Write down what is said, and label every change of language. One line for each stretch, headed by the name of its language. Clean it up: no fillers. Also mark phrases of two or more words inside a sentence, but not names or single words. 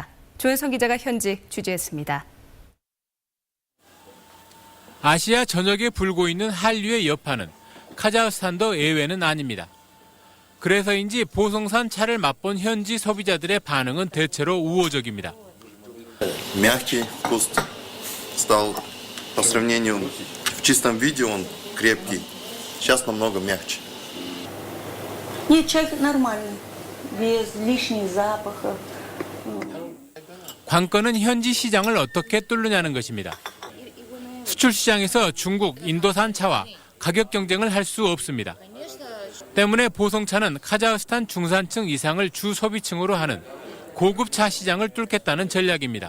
Korean: 조현성 기자가 현직 취재했습니다. 아시아 전역에 불고 있는 한류의 여파는 카자흐스탄도 예외는 아닙니다. 그래서인지 보성산 차를 맛본 현지 소비자들의 반응은 대체로 우호적입니다.
Russian: Мягкий, вкус стал по сравнению в чистом виде он крепкий. Сейчас намного мягче. Нет, чай нормальный, без лишних запахов.
Korean: 관건은 현지 시장을 어떻게 뚫느냐는 것입니다. 수출 시장에서 중국, 인도산 차와 가격 경쟁을 할 수 없습니다. 때문에 보성차는 카자흐스탄 중산층 이상을 주 소비층으로 하는 고급 차 시장을 뚫겠다는 전략입니다.